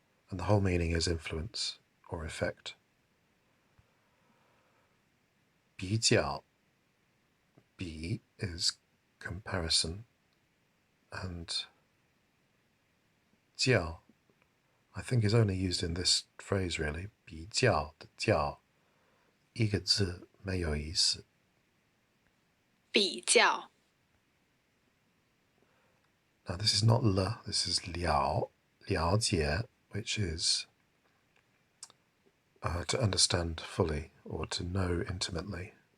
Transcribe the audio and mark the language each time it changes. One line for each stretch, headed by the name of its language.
English: And the whole meaning is influence or effect. 比较, bi is comparison, and 较 I think is only used in this phrase really.
Chinese: 比较的较一个字没有意思。比较
English: Now this is not le, this is liǎojiě, which is to understand fully or to know intimately.